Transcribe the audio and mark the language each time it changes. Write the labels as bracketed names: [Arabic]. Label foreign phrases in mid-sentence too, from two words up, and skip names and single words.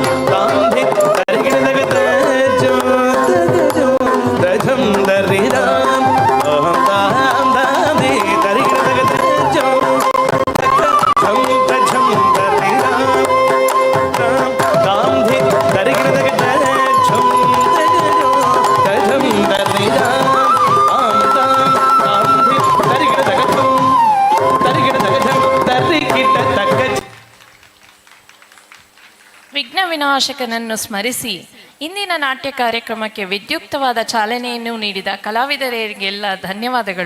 [Kannada] ತಾಂ ಧಿ ತರಿಗಿನ ತಗ ಛಂ ತಗಜೋ ತಜಂ ತರಿದಾಂ ಆಂ ತಾಂ ತಾಂ ಧಿ ತರಿಗಿನ ತಗ ಛಂ ಛಂ ತಛಂ ತರಿದಾಂ ತಾಂ ತಾಂ ಧಿ ತರಿಗಿನ ತಗ ಛಂ ತಗಜೋ ತಜಂ ತರಿದಾಂ ಆಂ ತಾಂ ತಾಂ ಧಿ ತರಿಗಿನ ತಗ ಛಂ ತರಿಗಿನ ತಗ ಛಂ ತರಿಗಿಟ ತಗ ವಿಘ್ನ ವಿನಾಶಕನನ್ನು ಸ್ಮರಿಸಿ ಇಂದಿನ ನಾಟ್ಯ ಕಾರ್ಯಕ್ರಮಕ್ಕೆ ವಿದ್ಯುಕ್ತವಾದ ಚಾಲನೆಯನ್ನು ನೀಡಿದ ಕಲಾವಿದರಿಗೆಲ್ಲ ಧನ್ಯವಾದಗಳು.